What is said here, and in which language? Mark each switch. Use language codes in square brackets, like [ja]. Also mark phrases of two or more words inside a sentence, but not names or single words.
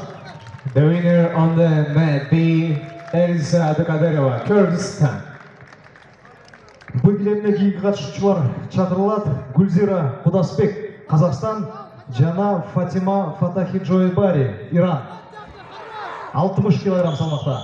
[en] The winner on the mat be Elsa Abdыкадырова, Kyrgyzstan. [ky] Бул килемге кийинки катышуучулар чакырылат. Гүлзира Кудасбек, Казакстан, жана Фатима Фатахиджойбари, Иран. 60 килограмм салмакта.